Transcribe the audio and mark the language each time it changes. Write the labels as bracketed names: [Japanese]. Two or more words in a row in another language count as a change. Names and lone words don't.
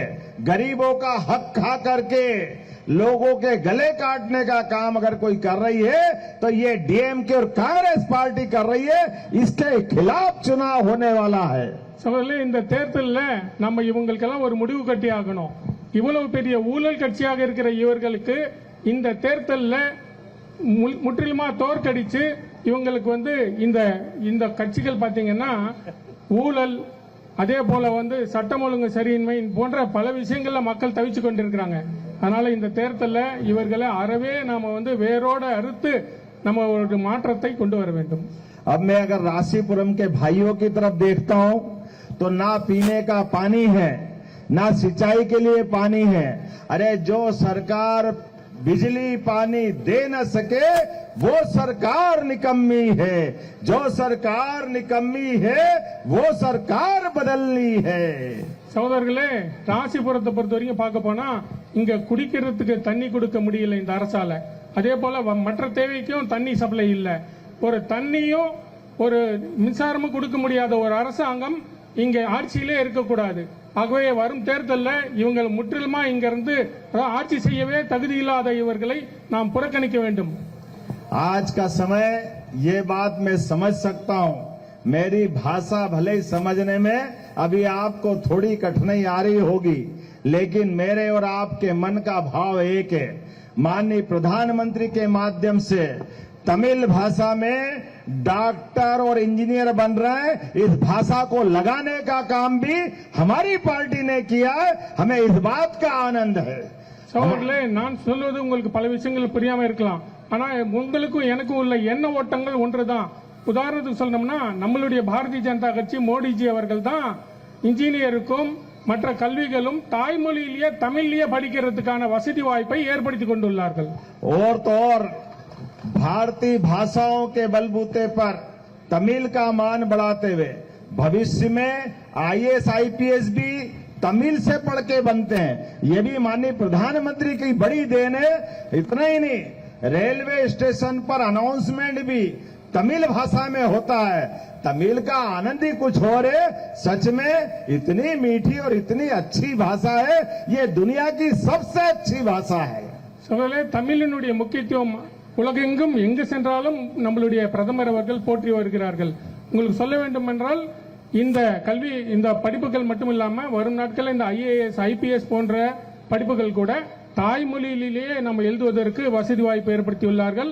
[Hindi] गरीबों का हक खा करके लोगों के गले काटने का काम अगर कोई कर रही है तो ये डीएमके और कांग्रेस पार्टी कर रही है। इसके खिलाफ चुनाव होने वाला है। [Tamil] சகோதரர்களே, இந்த தேர்தலில் நம்ம இவங்களுக்கெல்லாம் ஒரு முடிவு கட்டி ஆகணும். இவ்வளவு பெரிய ஊழல் கட்சியாக இருக்கிற இவர்களுக்கு இந்த தேர்தலில் முற்றிலுமா தோற்கடிச்சு இவங்களுக்கு இந்த கட்சிகள் பாத்தீங்கன்னா ஊழல், அதே போல சட்டம் ஒழுங்கு சரியின்மை போன்ற பல விஷயங்கள்ல மக்கள் தவிச்சு கொண்டிருக்கிறாங்க. அதனால இந்த தேர்தலில் இவர்களை அறவே நாம வேரோட அறுத்து நம்ம ஒரு மாற்றத்தை கொண்டு வர வேண்டும். [Hindi] अब मैं अगर राशीपुरम के भाइयों की तरफ देखता हूं तो ना पीने का पानी है, ना सिंचाई के लिए पानी है। अरे जो सरकार बिजली पानी दे न सके वो सरकार निकम्मी है, जो सरकार निकम्मी है वो सरकार बदलनी है। [Tamil] சகோதரர்களே, ராசிபுரத்தை பொறுத்த வரைக்கும் பார்க்க போனா இங்க குடிக்கிறதுக்கு தண்ணி கொடுக்க முடியல இந்த அரசால. அதே போல மற்ற தேவைக்கும் தண்ணி சப்ளை இல்ல. ஒரு தண்ணியும் ஒரு மின்சாரமும் கொடுக்க முடியாத ஒரு அரசாங்கம் இங்க ஆட்சியிலே இருக்கக்கூடாது. ஆகவே வரும் தேர்தலில் இவங்க முற்றிலுமா இங்க இருந்து ஆட்சி செய்யவே தகுதி இல்லாத இவர்களை நாம் புறக்கணிக்க வேண்டும். [Hindi] आज का समय ये बात मैं समझ सकता हूं, मेरी भाषा भले ही समझने में अभी आपको थोड़ी कठिनाई आ रही होगी, लेकिन मेरे और आपके मन का भाव एक है। माननीय प्रधानमंत्री के माध्यम से तमिल भाषा में डॉक्टर और इंजीनियर बन रहे हैं, इस भाषा को लगाने का काम भी हमारी पार्टी ने किया है। हमें इस बात का आनंद है। [Tamil] சகோதரர்களே, நான் சொல்வது உங்களுக்கு பல விஷயங்கள் புரியாம இருக்கலாம். ஆனா உங்களுக்கும் எனக்கும் உள்ள எண்ண ஓட்டங்கள் ஒன்றுதான். உதாரணத்துக்கு சொல்லணும்னா நம்மளுடைய பாரதிய ஜனதா கட்சி மோடிஜி அவர்கள் தான் இன்ஜினியருக்கும் மற்ற கல்விகளும் தாய்மொழியிலேயே தமிழ்லயே படிக்கிறதுக்கான வசதி வாய்ப்பை ஏற்படுத்தி கொண்டுள்ளார்கள். [Hindi] और तो और भारतीय भाषाओं के बलबूते पर तमिल का मान बढ़ाते हुए भविष्य में आईएएस आईपीएस भी तमिल से पढ़ के बनते हैं। ये भी माननीय प्रधानमंत्री की बड़ी देन है। इतना ही नहीं, रेलवे स्टेशन पर अनाउंसमेंट भी तमिल भाषा में होता है। तमिल का आनंद ही कुछ और है। सच में इतनी मीठी और इतनी अच्छी भाषा है, ये दुनिया की सबसे अच्छी भाषा है। [Tamil] சகோதரர்களே, தமிழினுடைய முக்கியத்துவம் உலகெங்கும் எங்கு சென்றாலும் நம்மளுடைய பிரதமர் அவர்கள் போற்றி வருகிறார்கள். உங்களுக்கு சொல்ல வேண்டும் என்றால் இந்த படிப்புகள் மட்டும் இல்லாம வரும் நாட்களில் இந்த ஐஏஎஸ் ஐபிஎஸ் போன்ற படிப்புகள் கூட தாய்மொழியிலேயே நம்ம எழுதுவதற்கு வசதி வாய்ப்பு ஏற்படுத்தியுள்ளார்கள்.